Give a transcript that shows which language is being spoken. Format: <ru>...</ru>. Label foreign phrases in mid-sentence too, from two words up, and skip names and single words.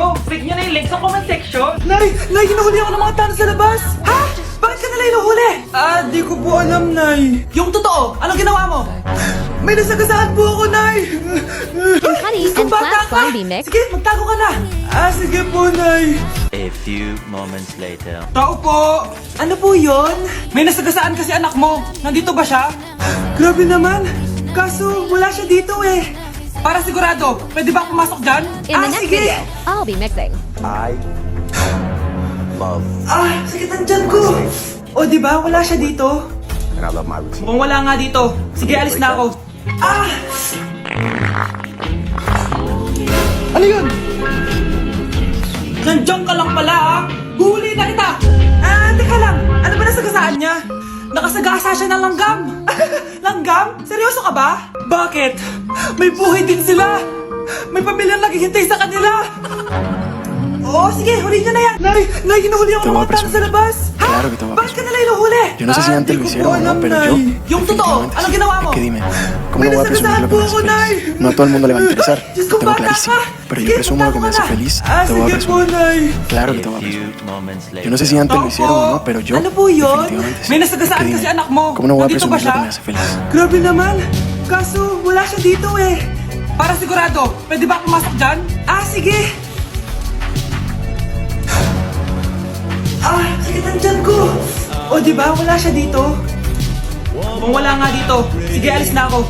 <tl>Click nyo na yung link sa</tl> <en>comment section.</en> <tl>Nay, hinuhuli ako ng mga tao sa labas. Ha? Bakit ka nila hinuhuli? Di ko po alam, Nay. Yung totoo, anong ginawa mo? May nasagasaan po ako, Nay.</tl> <en>Honey and Flash Zombie Mix.</en> <tl>Sige, magtago ka na. Sige po, Nay.</tl> <en>A few moments later.</en> <tl>Tao po! Ano po yon? May nasagasaan kasi anak mo. Nandito ba siya? Grabe naman. Kaso, wala siya dito eh. Para sigurado, pwede ba pumasok dyan?</tl> <en>In the next</en> <tl>sige.</tl> <en>video, I'll be mixing.</en> <tl>Sige, nandyan ko. O, di ba? Wala siya dito. Mukhang wala nga dito. Sige, alis na ako. Ano yun? Nandiyan ka lang pala, ha? Huli na kita! Teka lang. Ano ba nasagasaan niya? Nakasagasa siya ng langgam! Langgam? Seryoso ka ba? Bakit? May buhay din sila! May pamilyang naghihintay sa kanila! Oo, sige, huli niyo na yan! Nay, hinuhuli ako ng mga tao sa labas! Ha?</tl> <es>Claro que te voy a</es> <tl>Bakit ka nila hinuhuli?</tl> <es>Yo no sé si antes lo hicieron o no, pero yo.</es> <tl>Yung totoo,</tl> <es>definitivamente</es> <tl>anong</tl> <es>sí.</es> <tl>ginawa mo?</tl> <es>Es que dime, ¿cómo</es> <tl>May</tl> <es>no voy a presumir</es> <tl>nasagasaan</tl> <es>lo que</es> <tl>po</tl> <es>me</es> <tl>ako,</tl> <es>hace</es> <tl>Nay!</tl> <es>feliz? No a todo el mundo le va a interesar,</es> <tl>Diyos</tl> <es>lo</es> <tl>ko,</tl> <es>tengo</es> <tl>bata</tl> <es>clarísimo.</es> <tl>ka!</tl> <es>Pero</es> <tl>Sige,</tl> <es>yo presumo lo que me hace</es> <tl>magtago ka na.</tl> <es>feliz, te voy a</es> <tl>Sige po,</tl> <es>presumir.</es> <tl>Nay!</tl> <es>Claro que</es> <en>A</en> <es>te voy a presumir.</es> <en>few moments</en> <es>Yo</es> <en>later.</en> <es>no sé si antes lo hicieron o no, pero yo.</es> <tl>Ano po yun?</tl> <es>definitivamente sí.</es> <tl>May</tl> <es>Es</es> <tl>nasagasaan</tl> <es>que</es> <tl>kasi</tl> <es>dime,</es> <tl>anak mo.</tl> <es>¿cómo no voy a</es> <tl>Nandito ba</tl> <es>presumir lo</es> <tl>siya?</tl> <es>que me hace feliz?</es> <tl>Grabe naman. Kaso, wala siya dito eh. Para sigurado, pwede ba pumasok dyan? Sige. O, di ba? Wala siya dito. Kung wala nga dito, sige, alis na ako.</tl>